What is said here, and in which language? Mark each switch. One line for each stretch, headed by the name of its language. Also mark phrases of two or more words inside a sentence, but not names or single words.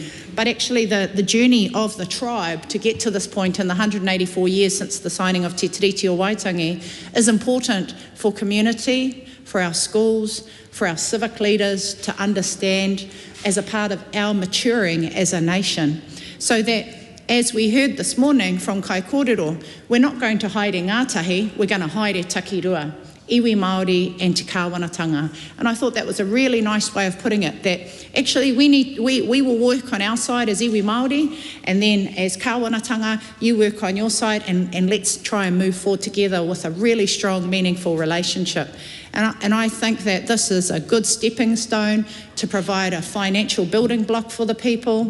English: But actually the journey of the tribe to get to this point in the 184 years since the signing of Te Tiriti o Waitangi is important for community, for our schools, for our civic leaders to understand as a part of our maturing as a nation. So that, as we heard this morning from
Māori: Kai Kōrero,
English: we're not going to hide
Māori: e Ngātahi,
English: we're going to hide
Māori: e Takirua, iwi Māori
English: and
Māori: te kāwanatanga.
English: And I thought that was a really nice way of putting it, that actually we will work on our side as
Māori: iwi Māori,
English: and then as kāwanatanga, you work on your side, and let's try and move forward together with a really strong, meaningful relationship. And I think that this is a good stepping stone to provide a financial building block for the people.